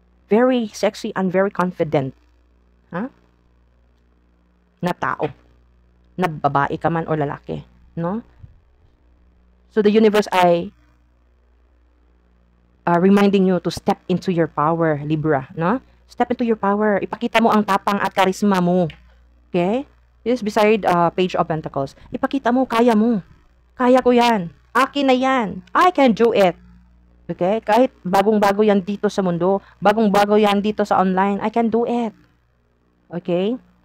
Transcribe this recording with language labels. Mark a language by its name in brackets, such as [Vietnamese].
[English] Very sexy and very confident. [Filipino] Na tao. Na babae ka man o lalaki. No? [English] So the universe [Filipino] ay [English] reminding you to step into your power, Libra. No? Step into your power. [Filipino] Ipakita mo ang tapang at karisma mo. [English] Okay? This is beside Page of Pentacles. [Filipino] Ipakita mo, kaya mo. Kaya ko yan. Akin na yan. [English] I can do it. Okay? [Filipino] Kahit bagong-bago yan dito sa mundo, bagong-bago yan dito sa online, [English] I can do it. Okay?